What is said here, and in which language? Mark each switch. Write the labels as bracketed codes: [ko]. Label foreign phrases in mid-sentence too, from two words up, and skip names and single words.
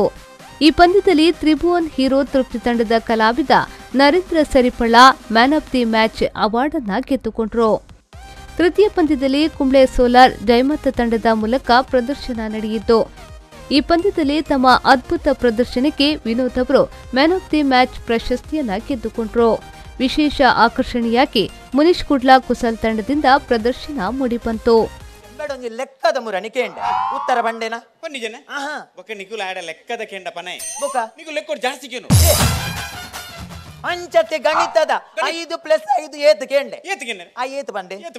[kn] ಈ ಪಂದ್ಯದಲ್ಲಿ ತ್ರಿಭುವನ್ ಹೀರೋ ತೃಪ್ತಿ ತಂಡದ ಕಲಾವಿದ ನರೇಂದ್ರ ಸರಿಪಳ [en] man of the match award [kn] ಅನ್ನ ಗೆದ್ದುಕೊಂಡ್ರು. ತೃತೀಯ ಪಂದ್ಯದಲ್ಲಿ ಕುಂಬ್ಳೆ ಸೋಲಾರ್ ಜಯಮತ ತಂಡದ ಮೂಲಕ ಪ್ರದರ್ಶನ ನಡೆಯಿತು. ಈ ಪಂದ್ಯದಲ್ಲಿ ತಮ್ಮ ಅದ್ಭುತ ಪ್ರದರ್ಶನಕ್ಕೆ ವಿನೋದ್ ಅವರು [en] man of the match [kn] ಪ್ರಶಸ್ತಿಯನ್ನ ಗೆದ್ದುಕೊಂಡ್ರು. ವಿಶೇಷ ಆಕರ್ಷಣೆಯಾಗಿ ಮುನೀಶ್ ಕುಡ್ಲಾ ಕುಸಲ್ ತಂಡದಿಂದ ಪ್ರದರ್ಶನ ಮೂಡಿಬಂತು. [tcy] ಲೆಕ್ಕದ ಮುರಣಿಕೆ ಉತ್ತರ ಬಂಡೆನ ಲೆಕ್ಕದ ಕೆಂಡ ಪನೆ ಲೆಕ್ಕ ಜಾಸ್ತಿ ಅಂಚತೆ ಗಣಿತದ 5+5 ಏತ್ ಕೆಂಡೆ ಏತ್ ಬಂಡೆ